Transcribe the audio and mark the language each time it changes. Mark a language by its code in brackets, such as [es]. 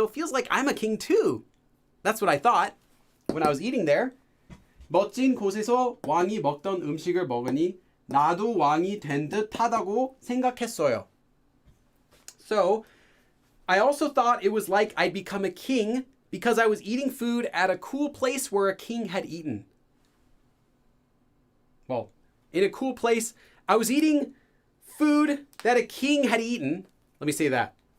[en] So it feels like I'm a king too. That's what I thought when I was eating there. [ko] 멋진 곳에서 왕이 먹던 음식을 먹으니 나도 왕이 된 듯하다고 생각했어요. [en] So I also thought it was like I'd become a king because I was eating food at a cool place where a king had eaten. Well, in a cool place, I was eating food that a king had eaten. Let me say that.